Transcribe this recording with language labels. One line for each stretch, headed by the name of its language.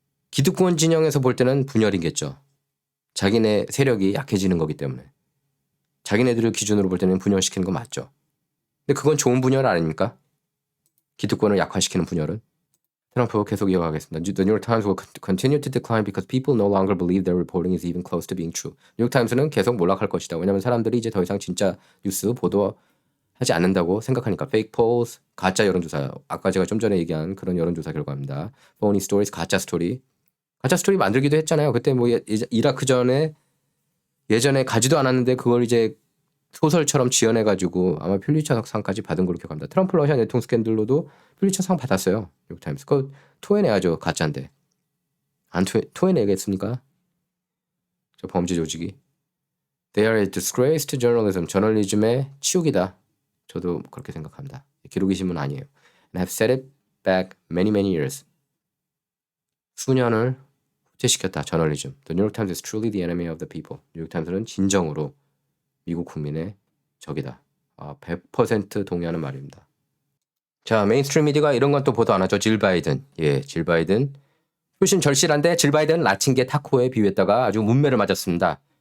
Korean: 기득권 진영에서 볼 때는 분열이겠죠. 자기네 세력이 약해지는 거기 때문에. 자기네들을 기준으로 볼 때는 분열시키는 거 맞죠. 근데 그건 좋은 분열 아닙니까? 기득권을 약화시키는 분열은. 트럼프 계속 이어가겠습니다.
English: The New York Times will continue to decline because people no longer believe their reporting is even close to being true.
Korean: 뉴욕타임스는 계속 몰락할 것이다. 왜냐하면 사람들이 이제 더 이상 진짜 뉴스 보도하지 않는다고 생각하니까.
English: Fake polls,
Korean: 가짜 여론조사. 아까 제가 좀 전에 얘기한 그런 여론조사 결과입니다.
English: Phony stories,
Korean: 가짜 스토리. 가짜 스토리 만들기도 했잖아요. 그때 뭐 이라크 전에 예전에 가지도 않았는데 그걸 이제 소설처럼 지어내가지고 아마 퓰리처상까지 받은 걸로 기억합니다. 트럼프 러시아 내통 스캔들로도 퓰리처상 받았어요. 뉴욕타임스. 그거 토해내야죠. 가짜인데. 안 토해내겠습니까? 저 범죄 조직이.
English: They are a disgrace to journalism.
Korean: 저널리즘의 치욕이다. 저도 그렇게 생각합니다. 기록이 신문 아니에요.
English: And have set it back many years.
Korean: 수년을 후퇴시켰다. 저널리즘.
English: The New York Times is truly the enemy of the people.
Korean: 뉴욕타임스는 진정으로 미국 국민의 적이다. 100% 동의하는 말입니다. 자, 메인스트림 미디어가 이런 건 또 보도 안 하죠. 질 바이든. 예, 질 바이든. 표심 절실한데 질 바이든 라틴계 타코에 비유했다가 아주 문매를 맞았습니다.